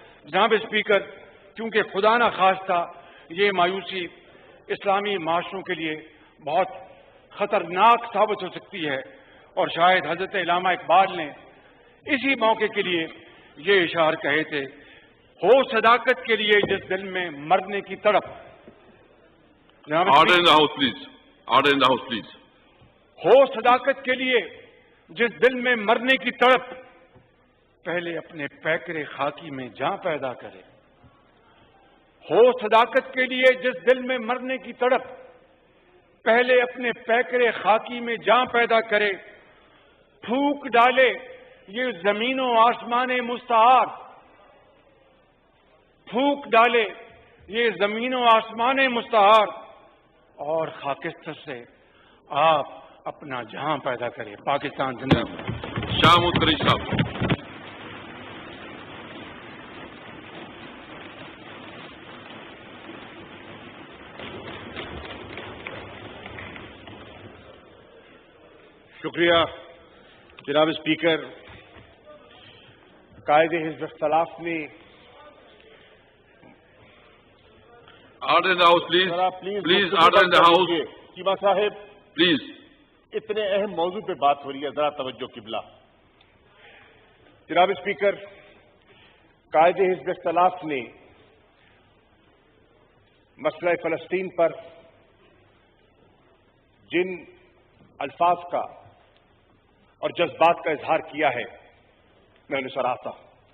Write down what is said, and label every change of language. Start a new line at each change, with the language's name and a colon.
Urdu: جناب اسپیکر کیونکہ خدا نہ خواستہ یہ مایوسی اسلامی معاشروں کے لیے بہت خطرناک ثابت ہو سکتی ہے اور شاید حضرت علامہ اقبال نے اسی موقع کے لیے یہ اشعار کہے تھے ہو صداقت کے لیے جس دل میں مرنے کی تڑپ.
English: Order in the house, please. Order in the house, please.
Urdu: ہو صداقت کے لیے جس دل میں مرنے کی تڑپ پہلے اپنے پیکرے خاکی میں جاں پیدا کرے. ہو صداقت کے لیے جس دل میں مرنے کی تڑپ پہلے اپنے پیکرے خاکی میں جاں پیدا کرے. پھونک ڈالے یہ زمین و آسمان مستعار, پھونک ڈالے یہ زمین و آسمان مستعار اور خاکستر سے آپ اپنا جہاں پیدا کرے. پاکستان زندہ باد. شاہ متری صاحب. شکریہ جناب اسپیکر. قائد حزب اختلاف نے
English: Order in the house, please. Please, order in the house.
Urdu: Cheema صاحب
English: Please.
Urdu: اتنے اہم موضوع پہ بات ہو رہی ہے, ذرا توجہ قبلہ. جناب اسپیکر قائد حزب اختلاف نے مسئلہ فلسطین پر جن الفاظ کا اور جذبات کا اظہار کیا ہے میں انہیں سراہتا ہوں۔